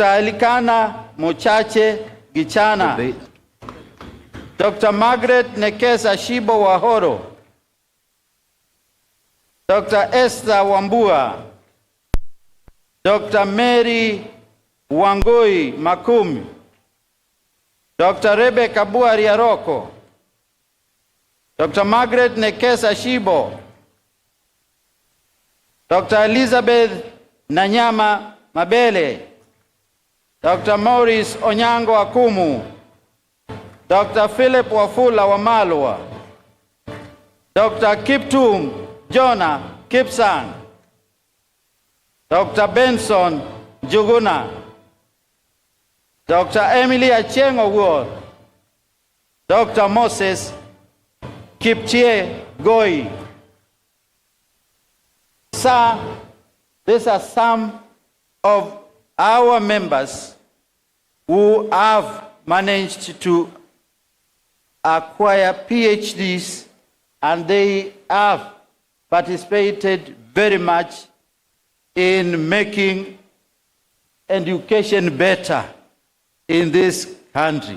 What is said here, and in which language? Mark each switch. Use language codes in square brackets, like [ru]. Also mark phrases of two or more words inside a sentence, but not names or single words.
[en] Elikana Mochache Gichana, Dr. Margaret Nekesa Shibo Wahoro, Dr. Esther Wambua, Dr. Mary Wangui Makumi, Dr. Rebecca Buari Aroko, Dr. Margaret Nekesa Shibo, Dr. Elizabeth Nanyama Mabele, Dr. Maurice Onyango Akumu, Dr. Philip Wafula Wamalwa, Dr. Kiptum Jonah Kipsang, Dr. Benson Juguna, Dr. Emily Acheng Award, Dr. Moses Kipchie Goi. Sir, these are some of our members who have managed to acquire PhDs, and they have participated very much in making education better in this country.